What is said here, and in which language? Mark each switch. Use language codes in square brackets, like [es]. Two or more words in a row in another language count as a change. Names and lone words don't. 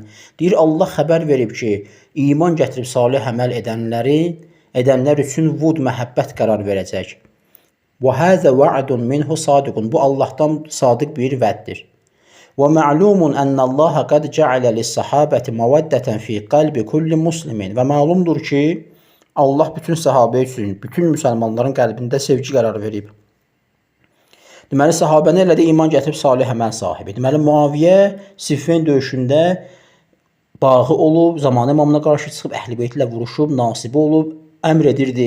[az] Deyir, Allah xəbər verib ki, iman gətirib salih əməl edənlər üçün vud məhəbbət qərar verəcək. [ar] وهذا وعد منه صادق. [az] Bu Allahdan sadiq bir vəddir. [ar] ومعلوم أن الله قد جعل للصحابة مودة في قلب كل مسلم. [az] Və məlumdur ki, Allah bütün sahabə üçün, bütün müsəlmanların qəlbində sevgi qərar verib. Deməli, sahabə nə elədi? İman gətirib salih əməl sahibi. Deməli, Muaviyyə Siffin döyüşündə bağı olub, zamanı imamına qarşı çıxıb, əhl-i beytlə vuruşub, nasibi olub, əmr edirdi.